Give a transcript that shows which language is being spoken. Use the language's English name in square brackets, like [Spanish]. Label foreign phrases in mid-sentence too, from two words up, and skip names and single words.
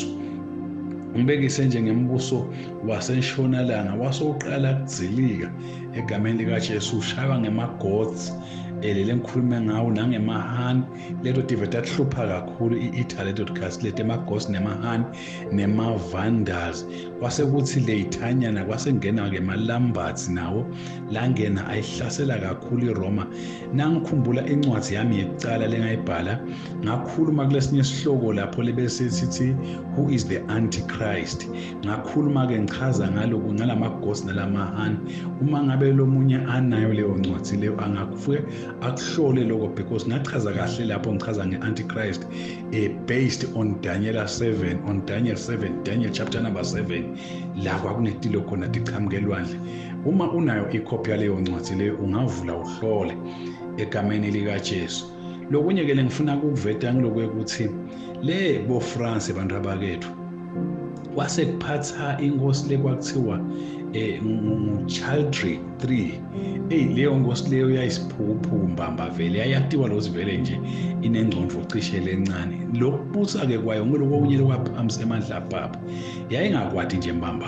[Swati] Umbekise nje ngembuso waseshonalanga wasoqala kudzilika egameni likaJesu, ushaywa ngemaGoths lele ngikhuluma ngawo nangemahani leto tiveta hlupha kakhulu i-Italy leto tikhathi lete emaGoths nemahani nema-Vandals. Kwase kuthi leyithanyana kwase ngena ke maLombards nawo langena ayihlasela kakhulu iRoma. Nangikhumbula incwadi yami yekucala lengayibhala ngakhuluma kulesinye isihloko lapho lebese sithi [English] who is the antichrist. [Swati] Ngakhuluma ke ngichaza ngalamaGoths nalamahani. Uma ngabe lomunye anayo leyo ncwadi leyo angakufuke akuhlole lokho because ngachaza kahle lapho ngichaza nge-Antichrist [English] based on Daniel 7, Daniel chapter number 7 [Swati] la kwakunetilo khona tiqhamuke elwandle. Uma unayo icopy yaleyo ncwadi leyo ungavula uhlole egameni likaJesu. Lokunye ke ngifuna ukuveta ngilokwe ukuthi le bo France abantu abakethu wase kuphatha inkosi lekwakuthiwa Childeric 3 leyo nkosi leyo yayisiphuphu mbamba vele yayatiwa lozivele nje inengcondo cishe lencane lokubusa ke kwayo ngelokunye lokwaphamisa emandla apapa yayingakwati nje mbamba